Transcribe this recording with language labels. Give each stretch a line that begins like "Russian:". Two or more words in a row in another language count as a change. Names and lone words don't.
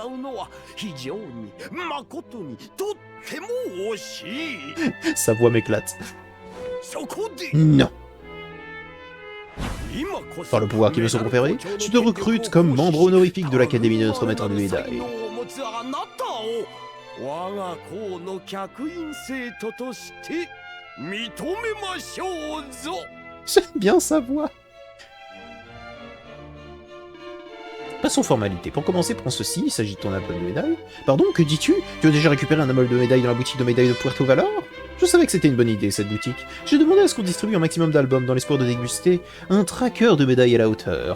French: Sa voix m'éclate. Non. Par le pouvoir qui me sont conférés, tu te recrutes comme membre honorifique de l'Académie de notre maître de médailles.
Japanese: 我が校の客員生徒として認めましょうぞ。
French: J'aime bien sa voix. Passons aux formalités. Pour commencer, prends ceci, il s'agit de ton album de médailles. Pardon, que dis-tu? Tu as déjà récupéré un album de médailles dans la boutique de médailles de Puerto Valor? Je savais que c'était une bonne idée, cette boutique. J'ai demandé à ce qu'on distribue un maximum d'albums dans l'espoir de déguster un tracker de médailles à la hauteur.